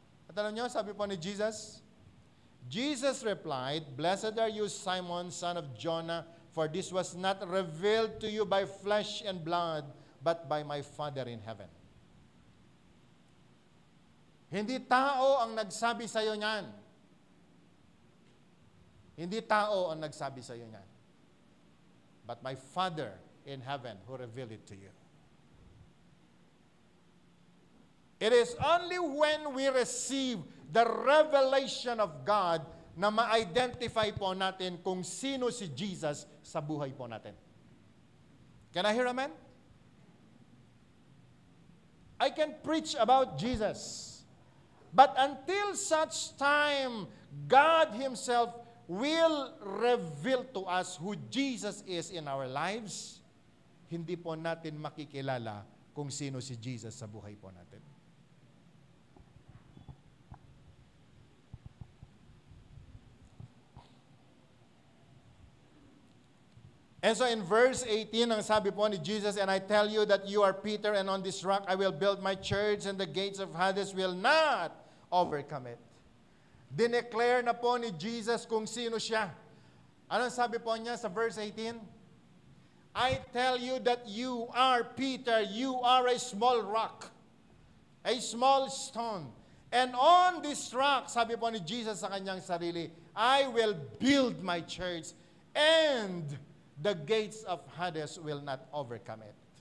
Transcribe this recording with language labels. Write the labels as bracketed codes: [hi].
[tl] At alam nyo, sabi po ni [en] Jesus, Jesus replied, blessed are you, Simon, son of Jonah, for this was not revealed to you by flesh and blood, but by my Father in heaven. [tl] Hindi tao ang nagsabi sa iyo niyan. Hindi tao ang nagsabi sa iyo niyan. [en] But my Father in heaven who revealed it to you. It is only when we receive the revelation of God [tl] na ma-identify po natin [en] kung sino si Jesus sa buhay po natin. Can I hear amen? I can preach about Jesus. But until such time, God Himself will reveal to us who Jesus is in our lives, [tl] hindi po natin makikilala kung sino si Jesus sa buhay po natin. [en] And so in verse 18, [tl] ang sabi po ni [en] Jesus, and I tell you that you are Peter, and on this rock I will build my church, and the gates of Hades will not overcome it. [tl] Dineclare na po ni Jesus kung sino siya. Anong sabi po niya sa verse 18? [en] I tell you that you are Peter, you are a small rock, a small stone. And on this rock, [tl] sabi po ni Jesus sa kanyang sarili, [en] I will build my church, and the gates of Hades will not overcome it.